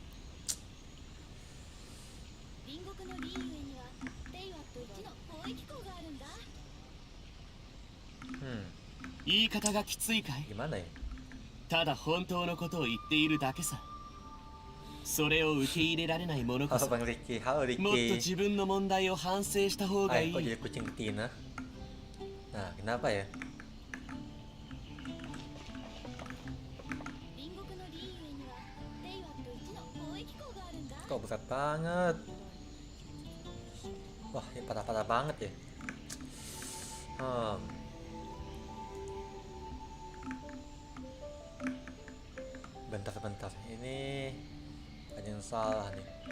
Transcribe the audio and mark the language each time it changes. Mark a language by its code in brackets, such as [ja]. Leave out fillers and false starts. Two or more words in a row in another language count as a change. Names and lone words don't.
[id] Gimana ya? [ja] ただ本当のことを言っているだけさ。それを受け入れられない者こそ、もっと自分の問題を反省した方がいい。 [id] Kok jadi kucing betina? Nah, kenapa ya? Kok berat banget? Wah, ini patah-patah banget ya. Bentar-bentar, ini ada yang salah nih.